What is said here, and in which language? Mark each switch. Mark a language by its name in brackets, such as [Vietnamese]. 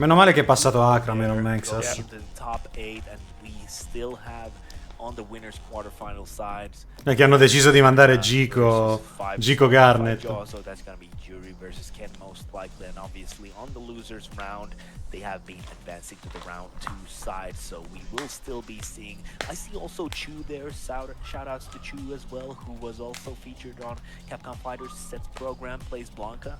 [Italian] Meno male che è passato Akram e non Mexas. [English] The top 8 and we still have on the winners quarterfinal sides. [Italian] Che hanno deciso di mandare Gico Garnet. [English] So that's gonna be Jury versus Ken most likely, and obviously on the losers round they have been advancing to the round 2 side, so we will still be seeing. I see also Chu there. Shout outs to Chu as well, who was also featured on Capcom Fighters Sets program, plays Blanca.